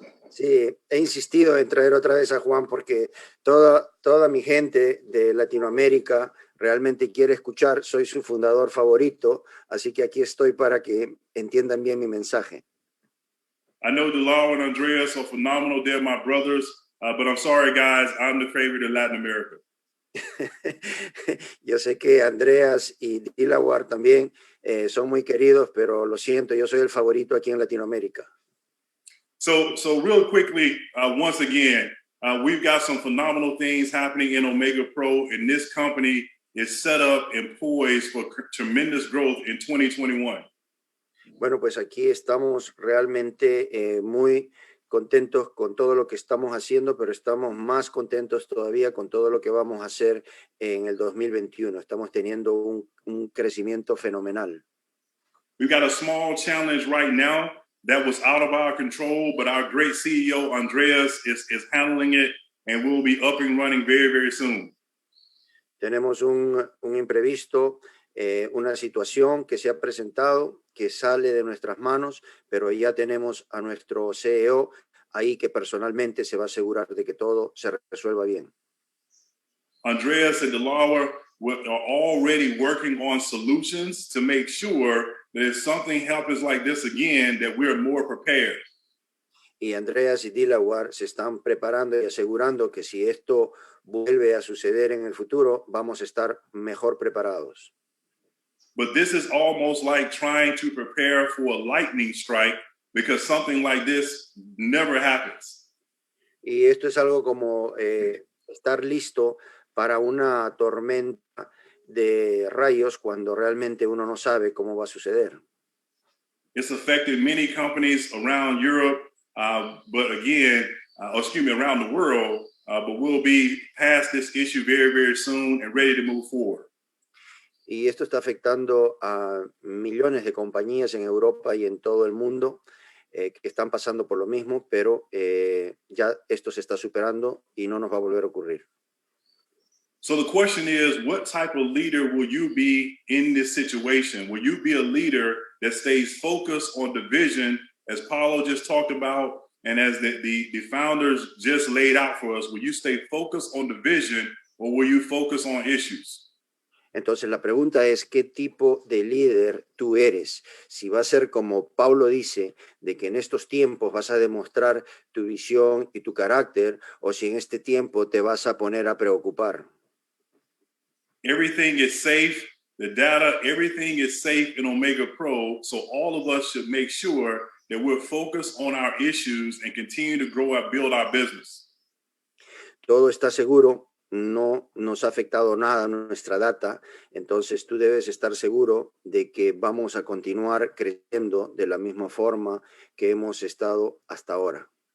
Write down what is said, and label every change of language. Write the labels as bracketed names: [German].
[Spanish] Sí, he insistido en traer otra vez a Juan porque toda mi gente de Latinoamérica realmente quiere escuchar. Soy su fundador favorito, así que aquí estoy para que entiendan bien mi mensaje. [English] I know Delaro and Andreas are phenomenal. They're my brothers, but I'm sorry, guys. I'm the favorite in Latin America. [Spanish] Yo sé que Andreas y Dilawar también son muy queridos, pero lo siento, yo soy el favorito aquí en Latinoamérica. [English] So real quickly, once again, we've got some phenomenal things happening in Omegapro, and this company is set up and poised for tremendous growth in 2021. [Spanish] Bueno, pues aquí estamos realmente muy contentos con todo lo que estamos haciendo, pero estamos más contentos todavía con todo lo que vamos a hacer en el 2021. Estamos teniendo un crecimiento fenomenal. [English] We've got a small challenge right now that was out of our control, but our great CEO, Andreas, is handling it, and we'll be up and running very, very soon. [Spanish] Tenemos un imprevisto, una situación que se ha presentado, que sale de nuestras manos, pero ya tenemos a nuestro CEO ahí que personalmente se va a asegurar de que todo se resuelva bien. [English] Andreas and Delaware are already working on solutions to make sure that if something happens like this again, that we're more prepared. [Spanish] Y Andreas y Dilawar se están preparando y asegurando que si esto vuelve a suceder en el futuro, vamos a estar mejor preparados. [English] But this is almost like trying to prepare for a lightning strike because something like this never happens. [Spanish] Y esto es algo como estar listo para una tormenta de rayos cuando realmente uno no sabe cómo va a suceder. [English] It's affected many companies around Europe, but again, around the world, but we'll be past this issue very, very soon and ready to move forward. [Spanish] Y esto está afectando a millones de compañías en Europa y en todo el mundo que están pasando por lo mismo, pero ya esto se está superando y no nos va a volver a ocurrir. [English] So the question is, what type of leader will you be in this situation? Will you be a leader that stays focused on the vision, as Paulo just talked about, and as the founders just laid out for us? Will you stay focused on the vision, or will you focus on issues? [Spanish] Entonces la pregunta es, ¿qué tipo de líder tú eres? Si va a ser como Pablo dice, de que en estos tiempos vas a demostrar tu visión y tu carácter, o si en este tiempo te vas a poner a preocupar. [English] Everything is safe, the data, everything is safe in Omegapro, so all of us should make sure that we're focused on our issues and continue to grow and build our business. [Spanish] Todo está seguro. No nos ha afectado nada nuestra data, entonces tú debes estar seguro de que vamos a continuar creciendo de la misma forma que hemos estado hasta ahora.